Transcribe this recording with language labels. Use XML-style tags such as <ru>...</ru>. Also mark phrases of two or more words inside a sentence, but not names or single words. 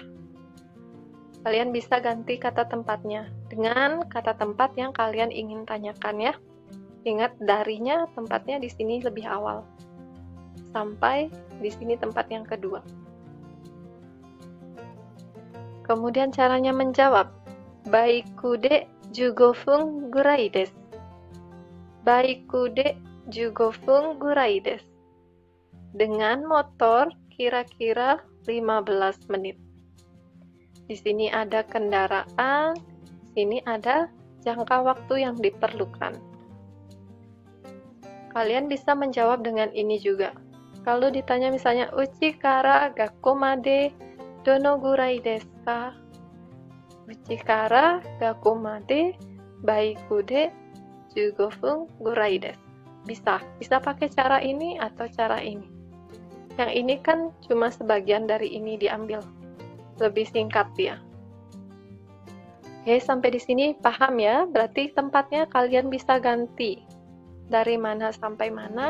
<id>Kalian bisa ganti kata tempatnya dengan kata tempat yang kalian ingin tanyakan ya. Ingat darinya tempatnya di sini lebih awal. Sampai di sini tempat yang kedua. Kemudian caranya menjawab.</id> <ja>バイクで15分ぐらいです. バイクで15分ぐらいです.</ja> <id>Dengan motor kira-kira 15 menit. Di sini ada kendaraan, sini ada jangka waktu yang diperlukan. Kalian bisa menjawab dengan ini juga. Kalau ditanya misalnya</id> <ja>家から学校までどのぐらいですか? 家から学校までバイクで15分ぐらいです.</ja> <id>Bisa pakai cara ini atau cara ini. Yang ini kan cuma sebagian dari ini diambil. Lebih singkat ya. Oke, sampai di sini paham ya? Berarti tempatnya kalian bisa ganti. Dari mana sampai mana?</id>